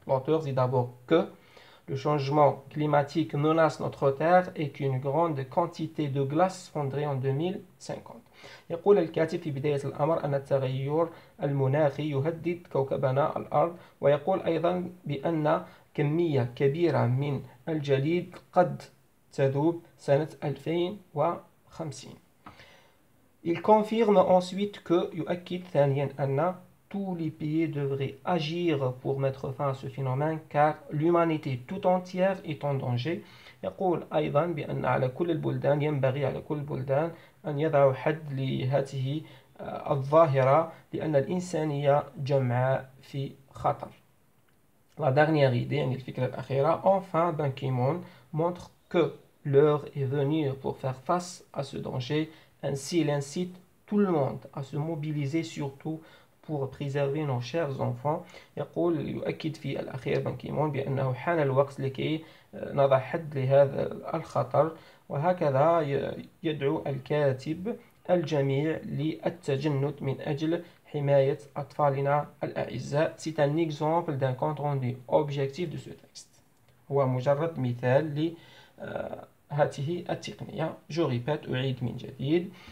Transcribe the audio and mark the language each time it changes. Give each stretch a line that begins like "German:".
French: L'auteur dit d'abord que le changement climatique menace notre terre et qu'une grande quantité de glace fondrait en 2050.
Arabic: يقول الكاتب في بداية الأمر أن التغير المناخي يهدد كوكبنا الأرض، ويقول أيضا بأن كمية كبيرة من الجليد قد تذوب سنة 2050.
French: Il confirme ensuite que
Arabic: يؤكد ثانيا أن
French: tous les pays devraient agir pour mettre fin à ce phénomène car l'humanité tout entière est en danger.
Arabic: يقول أيضا بأن على كل البلدان ينبغي على كل البلدان أن يضعوا حد لهذه الظاهرة لأن الإنسانية جمعاء في خطر.
French: La dernière idée,
Arabic: يعني الفكرة الأخيرة,
French: enfin Ban Ki-moon montre que l'heure est venue pour faire face à ce danger. Ainsi, il incite tout le monde à se mobiliser, surtout pour préserver nos chers enfants.
Arabic: يقول يؤكد في الأخير بان كيمون بأنه حان الوقت لكي نضع حد لهذا الخطر. وهكذا يدعو الكاتب الجميع للتجند من أجل حماية أطفالنا الأعزاء.
French: C'est un exemple d'un compte rendu objectif de ce texte.
Arabic: هو مجرد مثال هذه التقنية.
French: Je répète,
Arabic: أعيد من جديد.